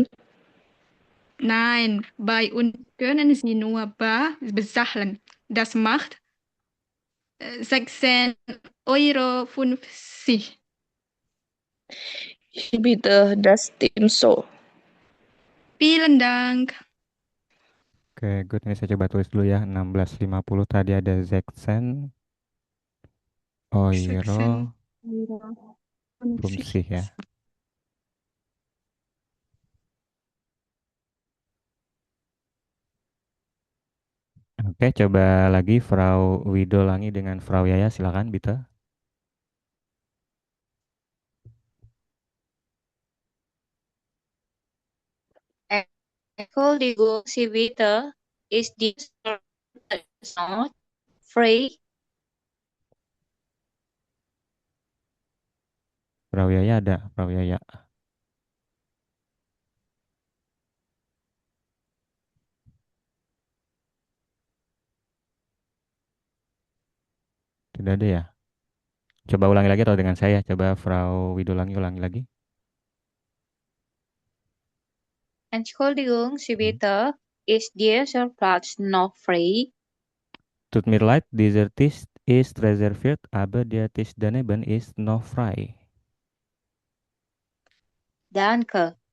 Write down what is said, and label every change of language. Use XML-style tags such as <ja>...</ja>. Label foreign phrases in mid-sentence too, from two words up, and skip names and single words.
<de>Nein, bei uns können Sie nur bar bezahlen. Das macht 16,50 €. Ich bitte, das stimmt so. Vielen Dank.</de> <en>Oke, good.</en> <id>Ini saya coba tulis dulu ya. 16.50 tadi ada</id> <de>Zeksen, Oiro,</de> <id>16,50 Bumsih ya. Oke, coba lagi Frau Widolangi dengan Frau Yaya, silakan Bita.</id> <de>Entschuldigung, Sie bitte, ist dieser Platz noch frei?</de> <id>Frau Yaya ada, Frau Yaya. Tidak ada ya? Coba ulangi lagi atau dengan saya? Coba Frau Widolangi ulangi lagi.</id> <de>Entschuldigung, Sie bitte, ist dieser Platz noch frei? Tut mir leid, dieser Tisch ist reserviert, aber der Tisch daneben ist noch frei. Danke.</de>